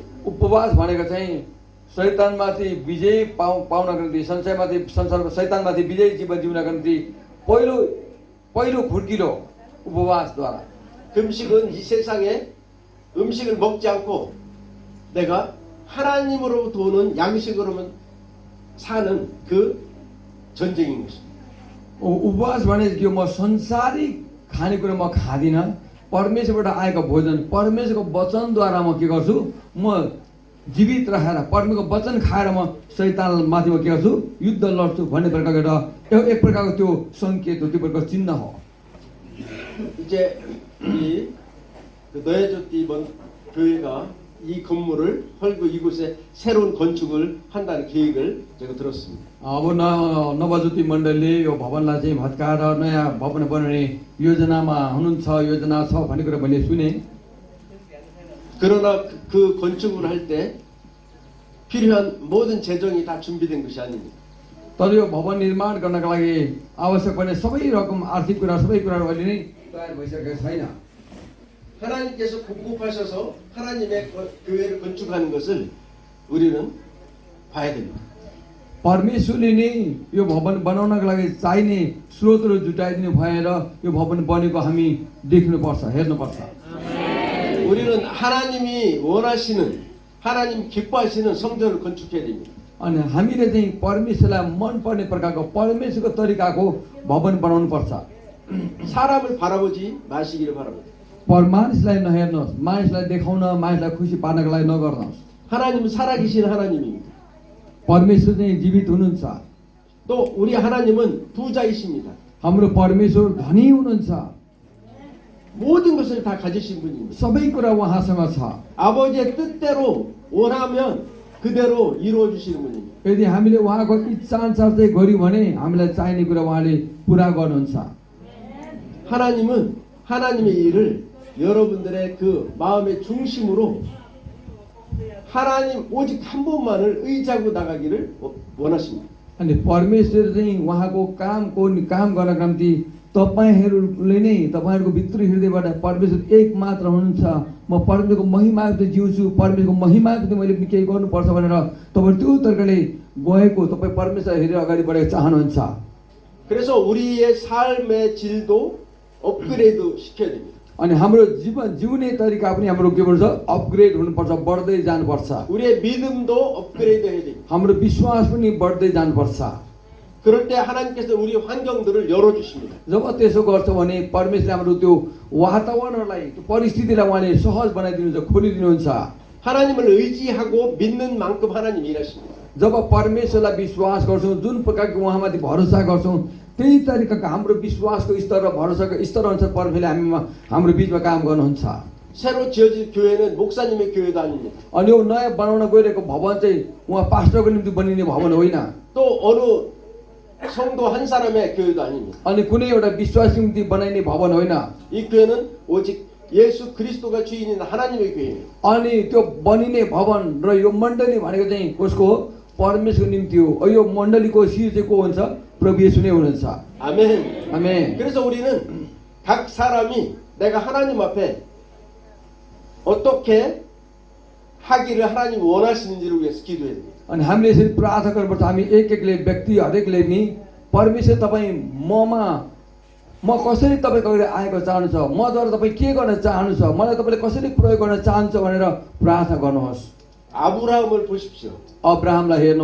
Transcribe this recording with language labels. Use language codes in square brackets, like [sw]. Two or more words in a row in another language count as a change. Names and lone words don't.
[ne] उपवास भनेको चाहिँ शैतानमाथि विजय पाउनको निम्ति शैतानमाथि विजय जीवन जिउनको निम्ति पहिलो खुड्किलो उपवासद्वारा। [ko] 금식은 이 세상에 음식을 먹지 않고 내가 하나님으로부터 오는 양식으로만 사는 그 전쟁인 것입니다. [ne] उपवास भने के म संसारिक खानेकुरा म खादिनँ, परमेश्वरबाट आएको भोजन परमेश्वरको वचनद्वारा म के गर्छु, म जीवित रहेर परमेश्वरको वचन खाएर म शैतानमाथि म के गर्छु, युद्ध लड्छु भन्ने प्रकारको एउटा एक प्रकारको त्यो सङ्केत हो, त्यो प्रकारको चिन्ह हो। [ko] 이제 우리 그 너야조띠 교회가 이 건물을 헐고 이곳에 새로운 건축을 한다는 계획을 제가 들었습니다. [ne] अब नवज्योति मण्डलले यो भवनलाई चाहिँ भत्काएर नयाँ भवन बनाउने योजनामा हुनुहुन्छ, योजना छ भन्ने कुरा मैले सुने। [ko] 그러나 그 건축을 할 때 필요한 모든 재정이 다 준비된 것이 아닙니다. [ne] तर यो भवन निर्माण गर्नका लागि आवश्यक पर्ने सबै रकम आर्थिक कुरा सबै कुराहरू अहिले नै तयार भइसकेको छैन। [ko] 하나님께서 공급하셔서 하나님의 교회를 건축하는 것을 우리는 봐야 됩니다. [ne] परमेश्वरले नै यो भवन बनाउनका लागि चाहिने स्रोतहरू जुटाइदिनु भएर यो भवन बनेको हामी देख्नुपर्छ, हेर्नुपर्छ। [ko] 우리는 하나님이 원하시는 하나님 기뻐하시는 성전을 건축해야 됩니다. [ne] अनि हामीले चाहिँ परमेश्वरलाई मनपर्ने प्रकारको परमेश्वरको तरिकाको भवन बनाउनु पर्छ। [ko] 사람을 बारा보지 마시기를 바랍니다. [ne] मानिसलाई नहेर्नुहोस्, मानिसलाई देखाउन, मानिसलाई खुसी पार्नको लागि नगर्नुहोस्। [ko] 하나님은 살아계신 하나님입니다. [ne] परमेश्वर चाहिँ जीवित हुनुहुन्छ। [ko] 또 우리 하나님은 부자이십니다. [ne] हाम्रो परमेश्वर धनी हुनुहुन्छ, [ko] 모든 것을 다 가지신 분입니다. [ne] सबै कुरा उहाँसँग छ। [ko] 아버지의 뜻대로 원하면 그대로 이루어 주시는 분입니다. [ne] यदि हामीले उहाँको इच्छा अनुसार चाहिँ गर्यौँ भने हामीलाई चाहिने कुरा उहाँले पुरा गर्नुहुन्छ। [ko] 하나님은 하나님의 일을 여러분들의 그 마음의 중심으로 하나님 오직 한 분만을 의지하고 나가기를 원하십니다. [ne] अनि परमेश्वर चाहिँ उहाँको काम गर्नको निम्ति तपाईहरूले नै तपाईहरूको भित्री हृदयबाट परमेश्वर एक मात्र हुनुहुन्छ। म परमेश्वरको महिमाको जिउँछु, परमेश्वरको महिमाको मैले केही गर्नुपर्छ भनेर तपाईँ त्यो तरिकाले गएको तपाईँ परमेश्वर हेरेर अगाडि बढेको चाहनुहुन्छ। [ko] 그래서 우리의 삶의 질도 업그레이드 시켜야 됩니다. [ne] अनि हाम्रो जीवन जिउने तरिका पनि हाम्रो के भन्छ, अपग्रेड हुनुपर्छ, बढ्दै जानुपर्छ। [ko] 우리의 믿음도 업그레이드 해야 됩니다. [ne] हाम्रो विश्वास पनि बढ्दै जानुपर्छ। [ko] 그럴 때 하나님께서 우리 환경들을 열어 주십니다. [ne] जब त्यसो गर्छौँ भने परमेश्वरले हाम्रो त्यो वातावरणलाई, त्यो परिस्थितिलाई उहाँले सहज बनाइदिनुहुन्छ, खोलिदिनुहुन्छ। [ko] 하나님을 의지하고 믿는 만큼 하나님 일하십니다. [ne] जब परमेश्वरलाई विश्वास गर्छौँ, जुन प्रकारको उहाँमाथि भरोसा गर्छौँ, त्यही तरिकाको हाम्रो विश्वासको स्तर र भरोसाको स्तर अनुसार परमेश्वरले हाम्रो बिचमा काम गर्नुहुन्छ। [ko] 새로 지어진 교회는 목사님의 교회도 아닙니다. [ne] अनि यो नयाँ बनाउन गइरहेको भवन चाहिँ उहाँ पास्टरको निम्ति बनिने भवन होइन, [ko] 또 어느 성도 한 사람의 교회도 아닙니다. [ne] अनि कुनै एउटा विश्वासको निम्ति बनाइने भवन होइन। [ko] 이 교회는 ओ직 예수 그리스도가 주인인 하나님의 교회입니다. [ne] अनि त्यो बनिने भवन र यो मण्डली भनेको चाहिँ उसको परमेश्वरको निम्ति हो। यो मण्डलीको शिर चाहिँ को हुन्छ? प्रभु येशू नै हुनुहुन्छ। [ko] 아멘. [ne] आमेन। [ko] 그래서 우리는 각 사람이 내가 하나님 앞에 어떻게 하기를 하나님 원하시는지를 위해서 기도해야 됩니다. [ne] अनि हामीले यसरी प्रार्थना गर्नुपर्छ। हामी एक एकले व्यक्ति हरेकले नि परमेश्वर तपाईँ म कसरी तपाईँको अगाडि आएको चाहनुहुन्छ, मद्वारा तपाईँ के गर्न चाहनुहुन्छ, मलाई तपाईँले कसरी प्रयोग गर्न चाहन्छ भनेर प्रार्थना गर्नुहोस्। [ko] 아브라함을 보십시오. [ne] अब्राहमलाई हेर्नुहोस्।